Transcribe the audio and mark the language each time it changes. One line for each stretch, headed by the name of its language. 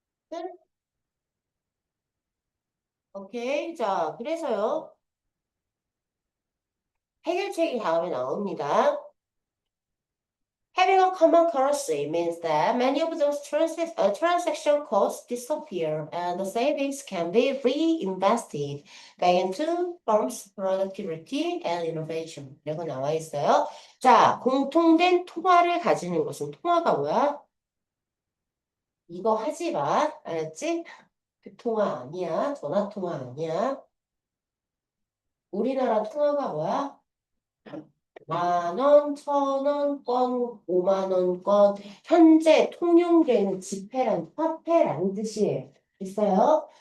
Korean: 네? 오케이. 자, 그래서요. 해결책이 다음에 나옵니다.
English: Having a common currency means that many of those transaction costs disappear and the savings can be reinvested back into firms' productivity and innovation.
Korean: 이라고 나와 있어요. 자, 공통된 통화를 가지는 것은 통화가 뭐야? 이거 하지 마. 알았지? 그 통화 아니야. 전화 통화 아니야. 우리나라 통화가 뭐야? 만 원, 천 원, 건, 5만 원, 건, 현재 통용되는 지폐란, 화폐라는 뜻이에요. 있어요?